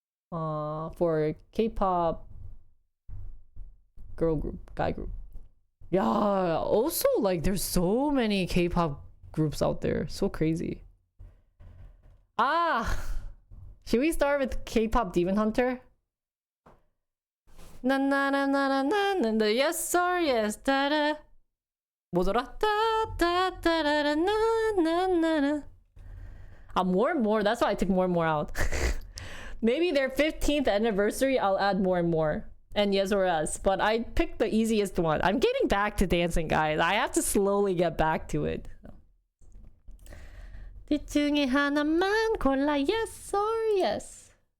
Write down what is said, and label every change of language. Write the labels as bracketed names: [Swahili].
[English] For K-pop girl group, guy group. Yeah, also, like, there's so many K-pop groups out there. So crazy. Should we start with K-pop Demon Hunter? [Korean] 나나나나나나 [English] yes or yes [Korean] 따라 뭐더라 따따따라나나나. [English] More and more. That's why I took more and more out. Maybe their 15th anniversary I'll add more and more. And yes or yes, but I picked the easiest one. I'm getting back to dancing, guys. I have to slowly get back to it. [Korean] 둘 중에 하나만 골라 [English] yes or yes.